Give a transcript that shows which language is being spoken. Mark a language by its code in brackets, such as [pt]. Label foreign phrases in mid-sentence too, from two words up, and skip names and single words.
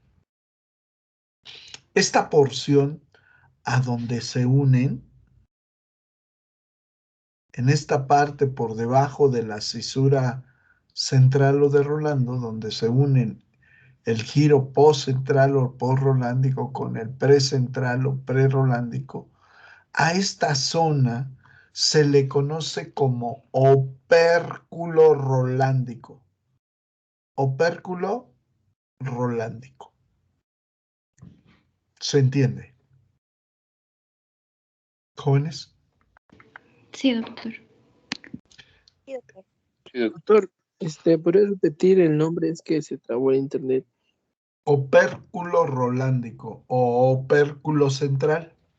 [es] Esta porción a donde se unen, en esta parte por debajo de la cisura central o de Rolando, donde se unen el giro postcentral o postrolándico con el precentral o prerolándico, a esta zona se le conoce como opérculo rolándico. Opérculo rolándico. ¿Se entiende? Jóvenes. Sí, doctor. Sí, doctor, ¿podría repetir el nombre? Es que se trabó el internet. Opérculo rolándico o opérculo central.